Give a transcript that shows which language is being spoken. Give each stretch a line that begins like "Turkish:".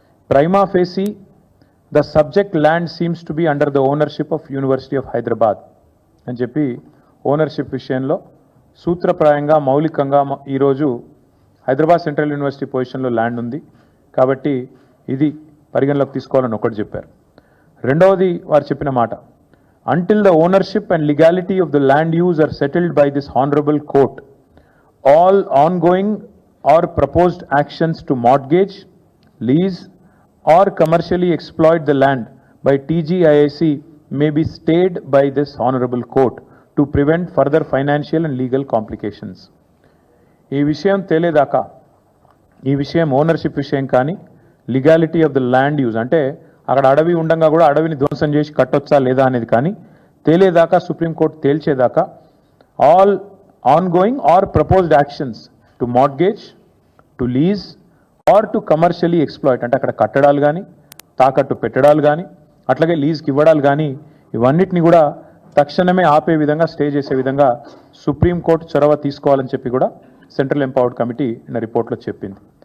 English: prima facie the subject land seems to be under the ownership of university of Hyderabad
Telugu: అని చెప్పి ownership విషయంలో సూత్రప్రాయంగా మౌలికంగా ఈరోజు హైదరాబాద్ సెంట్రల్ యూనివర్సిటీ పొజిషన్లో ల్యాండ్ ఉంది కాబట్టి ఇది పరిగణలోకి తీసుకోవాలని ఒకటి చెప్పారు. రెండవది వారు చెప్పిన మాట,
English: until the ownership and legality of the land use are settled by this honorable court, all ongoing or proposed actions to mortgage, lease or commercially exploit the land by TGIAC may be stayed by this honorable court to prevent further financial and legal complications.
Telugu: ఈ విషయం తేలేదాకా, ఈ విషయం ownership విషయం కానీ
English: legality of the land use
Telugu: అంటే అక్కడ అడవి ఉండగా కూడా అడవిని ధ్వంసం చేసి కట్టొచ్చా లేదా అనేది కానీ తేలేదాకా, supreme court తేల్చేదాకా
English: all ongoing or proposed actions to mortgage, to lease or to commercially exploit
Telugu: అంటే అక్కడ కట్టడాలు కానీ తాకట్టు పెట్టడాలు కానీ అట్లాగే లీజ్కి ఇవ్వడాలు కానీ ఇవన్నిటిని కూడా తక్షణమే ఆపే విధంగా, స్టే చేసే విధంగా సుప్రీంకోర్టు చొరవ తీసుకోవాలని చెప్పి కూడా సెంట్రల్ ఎంపవర్డ్ కమిటీ రిపోర్ట్లో చెప్పింది.